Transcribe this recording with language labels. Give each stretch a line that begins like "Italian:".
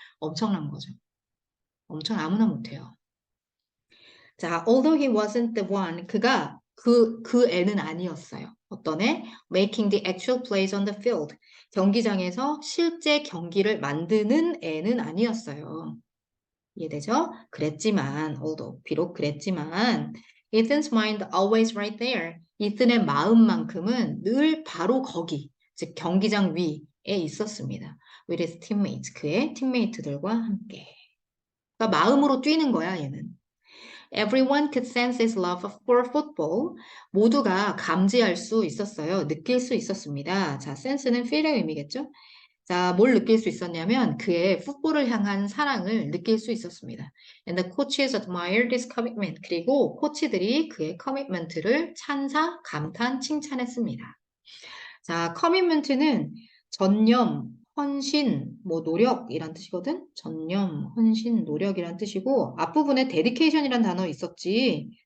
Korean: 엄청난 거죠. 엄청 아무나 못해요. 자,
English: although he wasn't the one,
Korean: 그가 그 애는 아니었어요. 어떤 애?
English: Making the actual plays on the field.
Korean: 경기장에서 실제 경기를 만드는 애는 아니었어요. 이해되죠? 그랬지만,
English: although,
Korean: 비록 그랬지만,
English: Ethan's mind always right there.
Korean: 이튼의 마음만큼은 늘 바로 거기, 즉 경기장 위에 있었습니다.
English: With his teammates,
Korean: 그의 팀메이트들과 함께. 그러니까 마음으로 뛰는 거야, 얘는.
English: Everyone could sense his love for football.
Korean: 모두가 감지할 수 있었어요. 느낄 수 있었습니다. 자, sense는 feel의 의미겠죠? 자, 뭘 느낄 수 있었냐면 그의 풋볼을 향한 사랑을 느낄 수 있었습니다.
English: And the coaches admired his commitment.
Korean: 그리고 코치들이 그의 커미트먼트를 찬사, 감탄, 칭찬했습니다. 자, 커미트먼트는 전념, 헌신, 뭐 노력이란 뜻이거든. 전념, 헌신, 노력이란 뜻이고 앞부분에 dedication이란 단어 있었지.